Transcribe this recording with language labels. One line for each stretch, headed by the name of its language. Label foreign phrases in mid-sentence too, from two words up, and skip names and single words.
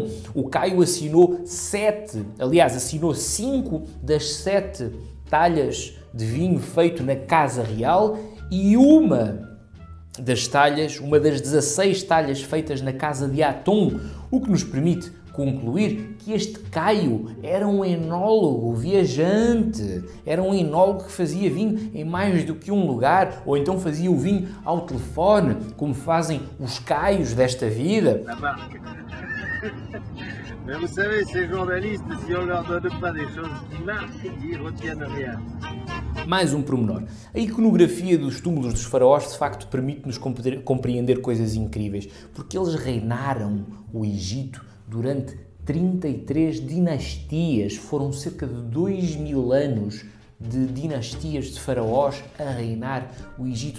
Portuguese: O Caio assinou 5 das 7 talhas de vinho feito na Casa Real e uma das 16 talhas feitas na Casa de Aton, o que nos permite concluir que este Caio era um enólogo viajante, era um enólogo que fazia vinho em mais do que um lugar, ou então fazia o vinho ao telefone, como fazem os Caios desta vida.
French: Mas vous savez, ces journalistes, si on leur donne pas des choses qui marquent, ils retiennent rien.
Portuguese: Mais um pormenor. A iconografia dos túmulos dos faraós, de facto, permite-nos compreender coisas incríveis, porque eles reinaram o Egito durante 33 dinastias. Foram cerca de 2000 anos de dinastias de faraós a reinar o Egito.